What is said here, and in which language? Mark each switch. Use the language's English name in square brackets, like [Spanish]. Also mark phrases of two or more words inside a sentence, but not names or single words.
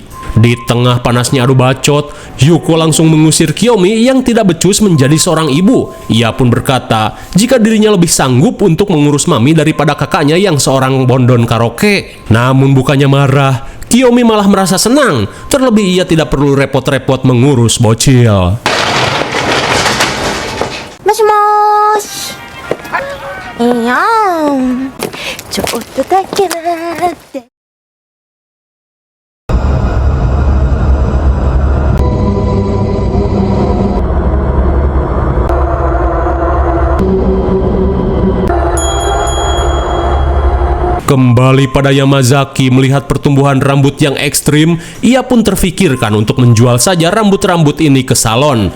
[Indonesian] Di tengah panasnya adu bacot, Yuko langsung mengusir Kiyomi yang tidak becus menjadi seorang ibu. Ia pun berkata jika dirinya lebih sanggup untuk mengurus mami daripada kakaknya yang seorang bondon karaoke. Namun bukannya marah, Kiyomi malah merasa senang. Terlebih ia tidak perlu repot-repot mengurus bocil. [Japanese] もしもーし。いいよー。ちょっとだけ待って。 [Indonesian] Kembali pada Yamazaki melihat pertumbuhan rambut yang ekstrim, ia pun terfikirkan untuk menjual saja rambut-rambut ini ke salon.